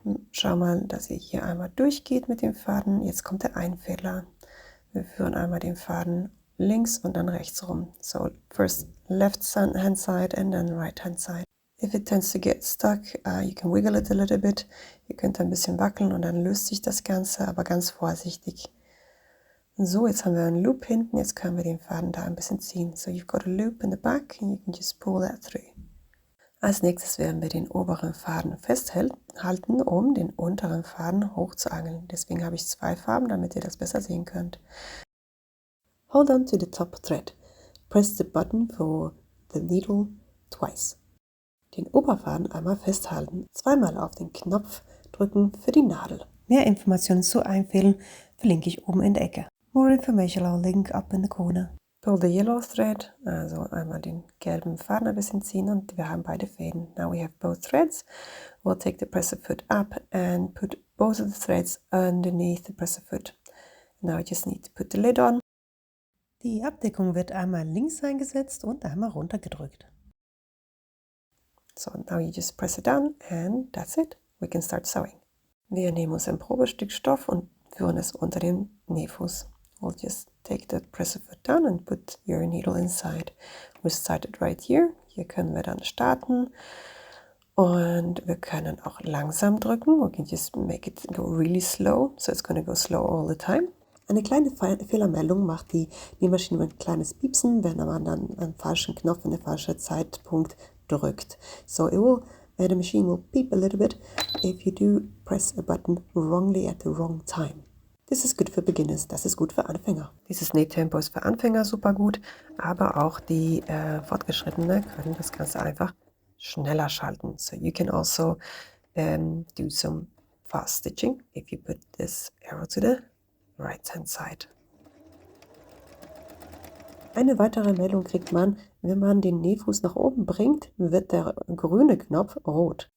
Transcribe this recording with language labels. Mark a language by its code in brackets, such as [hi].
[de] Schau mal, dass ihr hier einmal durchgeht mit dem Faden. Jetzt kommt der Einfädler. Wir führen einmal den Faden links und dann rechts rum. [en] So first left hand side and then right hand side. If it tends to get stuck, you can wiggle it a little bit. [de] Ihr könnt ein bisschen wackeln und dann löst sich das Ganze, aber ganz vorsichtig. So, jetzt haben wir einen Loop hinten, jetzt können wir den Faden da ein bisschen ziehen. [en] So you've got a loop in the back and you can just pull that through. [de] Als nächstes werden wir den oberen Faden festhalten, um den unteren Faden hochzuangeln. Deswegen habe ich 2 Farben, damit ihr das besser sehen könnt. [en] Hold on to the top thread. Press the button for the needle twice. [de] Den Oberfaden einmal festhalten, zweimal auf den Knopf drücken für die Nadel. Mehr Informationen zu Einfädeln verlinke ich oben in der Ecke. [en] More information I'll link up in the corner. Pull the yellow thread, [de] also einmal den gelben Faden ein bisschen ziehen und wir haben beide Fäden. [en] Now we have both threads. We'll take the presser foot up and put both of the threads underneath the presser foot. Now I just need to put the lid on. Die Abdeckung wird einmal links eingesetzt und einmal runtergedrückt. So now you just press it down and that's it. We can start sewing. [de] Wir nehmen uns ein Probestück Stoff und führen es unter den Nähfuß. [en] We'll just take the presser foot down and put your needle inside. We started right here. [de] Hier können wir dann starten. Und wir können auch langsam drücken. [en] We can just make it go really slow. So it's going to go slow all the time. [de] Eine kleine Fehlermeldung macht die Nähmaschine ein kleines Piepsen, wenn man dann einen falschen Knopf in den falschen Zeitpunkt drückt. [en] So the machine will beep a little bit if you do press a button wrongly at the wrong time. [de] Das ist gut für Beginners, das ist gut für Anfänger. Dieses Nähtempo ist für Anfänger super gut, aber auch die Fortgeschrittenen können das Ganze einfach schneller schalten. [en] So you can also do some fast stitching if you put this arrow to the right hand side. [de] Eine weitere Meldung kriegt man, wenn man den Nähfuß nach oben bringt, wird der grüne Knopf rot.